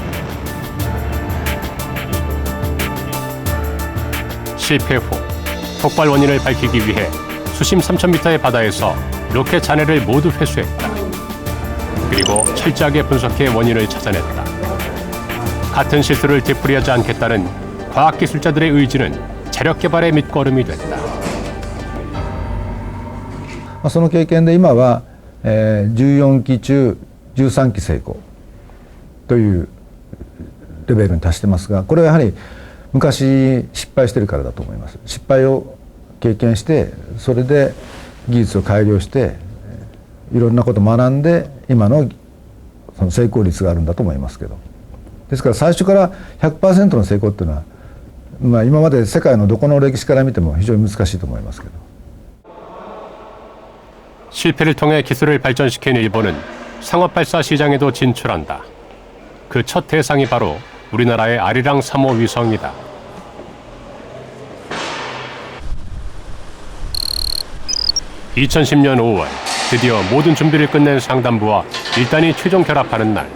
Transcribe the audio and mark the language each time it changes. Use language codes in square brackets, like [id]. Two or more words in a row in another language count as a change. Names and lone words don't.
[ko] 실패 후 폭발 원인을 밝히기 위해 수심 3,000m의 바다에서 로켓 잔해를 모두 회수했다. 그리고 철저하게 분석해 원인을 찾아냈다. 같은 실수를 되풀이하지 않겠다는 과학기술자들의 의지는 자력 개발의 밑거름이 됐다. [ja] その経験で今は、14機中13機成功というレベルに達してますが、これはやはり昔失敗してるからだと思います。失敗を経験して、それで技術を改良して、いろんなことを学んで今のその成功率があるんだと思いますけど、ですから最初から 100% の成功っていうのは、まあ、今まで世界のどこの歴史から見ても非常に難しいと思いますけど。 [ko] 실패를 통해 기술을 발전시킨 일본은 상업 발사 시장에도 진출한다. 그 첫 대상이 바로 우리나라의 아리랑 3호 위성이다. (2010년 5월) 드디어 모든 준비를 끝낸 상단부와 1단이 최종 결합하는 날.